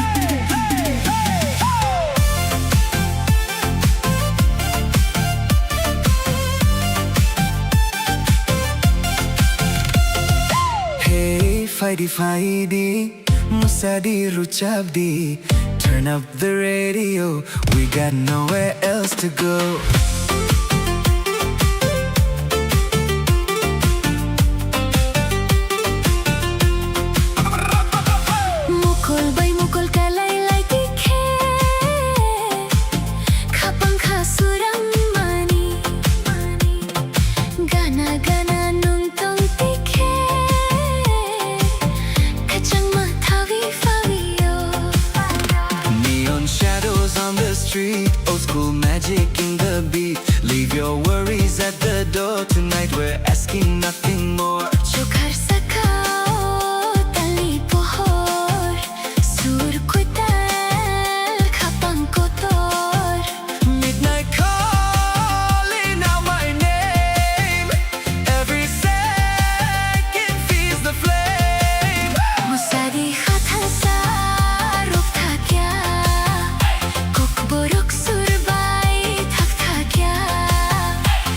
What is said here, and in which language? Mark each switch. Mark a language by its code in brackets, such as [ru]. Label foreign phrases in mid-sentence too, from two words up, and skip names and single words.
[en] Hey [trp] Fighty Fighty Musadi Ruchabdi [en] Turn up the radio, we got nowhere else to go. [trp] Mukol bay mukol kalaylay tikhe Kapang kasurang mani Gana gana nung tong tikhe Kachang matawi fawiyo [en] Neon shadows on the street, old school magic in the beat. Leave your worries at the door tonight, we're asking nothing more. [trp] Chukar sakao tali pohor Sur kutal kapang kotor [en] Midnight calling out my name. Every second feeds the flame. [trp] Musadi khatan sa ruk thakya Kok borok surbay thak thakya